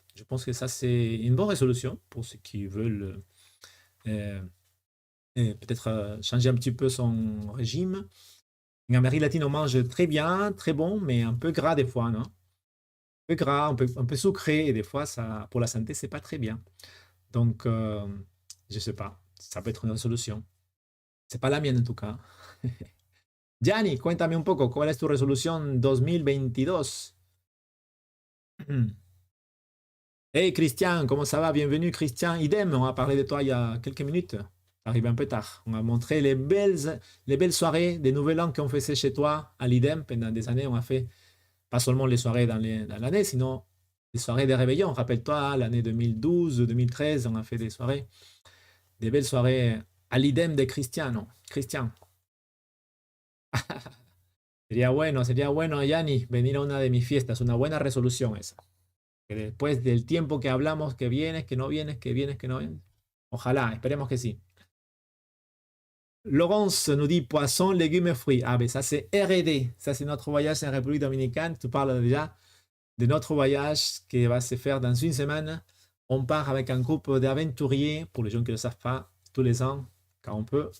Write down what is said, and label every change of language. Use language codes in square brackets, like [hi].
[fr] Je pense que ça c'est une bonne résolution pour ceux qui veulent peut-être changer un petit peu son régime. En Amérique latine, on mange très bien, très bon, mais un peu gras des fois, non? Un peu gras, un peu sucré, et des fois, ça, pour la santé, c'est pas très bien. Donc, je sais pas, ça peut être une solution. C'est pas la mienne en tout cas. [es] Gianni, cuéntame un poco, ¿cuál es tu resolución 2022? [fr] Hey Christian, comment ça va? Bienvenue Christian. Idem, on a parlé de toi il y a quelques minutes. Arrivé un peu tard. On a montré les belles soirées des Nouvel An qu'on faisait chez toi à l'Idem pendant des années. On a fait pas seulement les soirées dans l'année, sinon les soirées des réveillons. Rappelle-toi, l'année 2012, 2013, on a fait des soirées, des belles soirées à l'Idem de Cristiano. Christian. [es] Sería bueno, Yanni, venir a una de mis fiestas. Una buena resolución esa. Que después del tiempo que hablamos, que vienes, que no vienes, que vienes, que no vienes. Ojalá, esperemos que sí. [fr] Laurence nous dit poisson, légumes et fruits. Ah, ben ça c'est R&D. Ça c'est notre voyage en République Dominicaine. Tu parles déjà de notre voyage qui va se faire dans une semaine. On part avec un groupe d'aventuriers, pour les gens qui ne le savent pas, tous les ans, quand on peut.